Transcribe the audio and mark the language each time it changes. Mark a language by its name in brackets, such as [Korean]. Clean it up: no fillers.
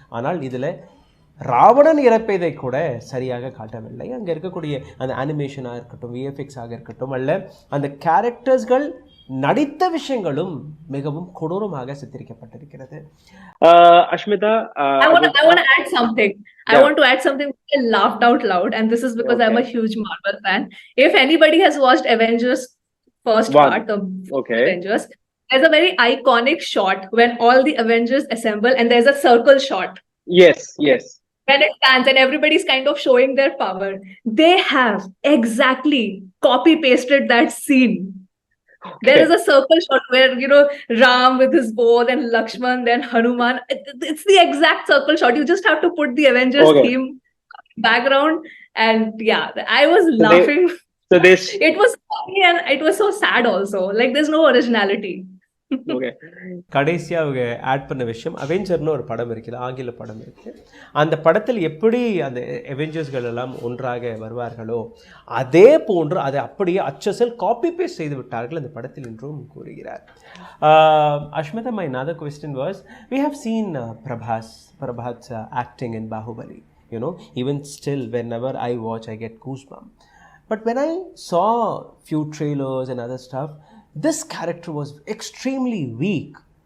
[Tamil] ஆனால் இதில் ராவணன் இறப்பதை கூட சரியாக காட்டவில்லை. அங்கே இருக்கக்கூடிய அந்த அனிமேஷனாக இருக்கட்டும், விஎஃப்எக்ஸாக இருக்கட்டும், அல்ல அந்த கேரக்டர்ஸ்கள் நடித்த விஷயங்களும் மிகவும் கொடூரமாக சித்தரிக்கப்பட்டிருக்கிறது. [English] Ashmita, I want to add something. I want to add something. I laughed out loud, and this is because I'm a huge Marvel fan. If anybody has watched Avengers first part of Avengers, there's a very iconic shot when all the Avengers assemble, and there's a circle shot. Yes. When it stands and everybody's kind of showing their power, they have exactly copy pasted that scene. There is a circle shot where Ram with his bow, then Lakshman, then Hanuman. It's the exact circle shot. You just have to put the Avengers theme background, and I was laughing. It was funny and it was so sad also. Like there's no originality. [Tamil] கடைசியாக அவங்க add பண்ண விஷயம், அவெஞ்சர்னு ஒரு படம் இருக்குது, ஆங்கில படம் இருக்குது. அந்த படத்தில் எப்படி அந்த அவெஞ்சர்ஸ்கள் எல்லாம் ஒன்றாக வருவார்களோ அதே போன்று அதை அப்படியே அச்சசல் காப்பி பேஸ்ட் செய்து விட்டார்கள் அந்த படத்தில் என்றும் கூறுகிறார். [English] Ashmita, my another question was, we have seen Prabhas acting in Bahubali. Even still whenever I watch I get goosebumps. But when I saw few trailers and other stuff, this character was extremely weak.